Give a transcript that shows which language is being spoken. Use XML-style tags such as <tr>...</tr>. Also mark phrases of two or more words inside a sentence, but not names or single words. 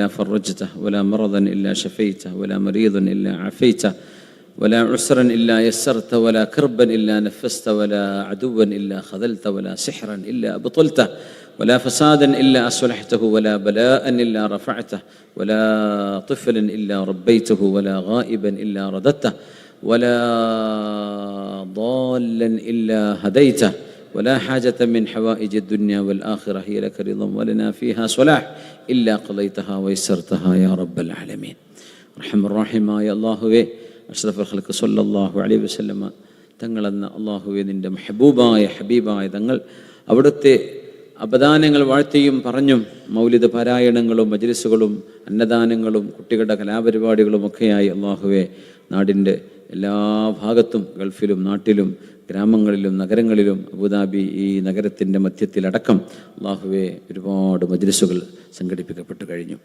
<ar>فرجته ولا مرضا إلا شفيته ولا مريضا إلا عافيته ولا عسرا إلا يسرت ولا كربا إلا نفست ولا عدوا إلا خذلت ولا سحرا إلا أبطلته ولا فسادا إلا أصلحته ولا بلاء إلا رفعته ولا طفلا إلا ربيته ولا غائبا إلا رددته ولا ضالا إلا هديته ولا حاجة من حوائج الدنيا والآخرة هي لك رضا ولنا فيها صلاح إلا قضيتها ويسرتها يا رب العالمين.</ar> <ml>റഹ്മാൻ റഹീമായ അല്ലാഹുവേ,</ml> <ar>أشرف الخلق صلى الله عليه وسلم</ar> <ml>തങ്ങളെന്ന അല്ലാഹുവേ, നിൻ്റെ മെഹബൂബായ ഹബീബായ തങ്ങൾ അവിടുത്തെ അപദാനങ്ങൾ വാഴ്ത്തിയും പറഞ്ഞും മൗലിദ് പാരായണങ്ങളും മജ്ലിസുകളും അന്നദാനങ്ങളും കുട്ടികളുടെ കലാപരിപാടികളുമൊക്കെയായി അല്ലാഹുവേ നാടിൻ്റെ എല്ലാ ഭാഗത്തും, ഗൾഫിലും നാട്ടിലും ഗ്രാമങ്ങളിലും നഗരങ്ങളിലും അബുദാബി ഈ നഗരത്തിൻ്റെ മധ്യത്തിലടക്കം അല്ലാഹുവേ ഒരുപാട് മജ്ലിസുകൾ സംഘടിപ്പിക്കപ്പെട്ടു കഴിഞ്ഞു.</ml>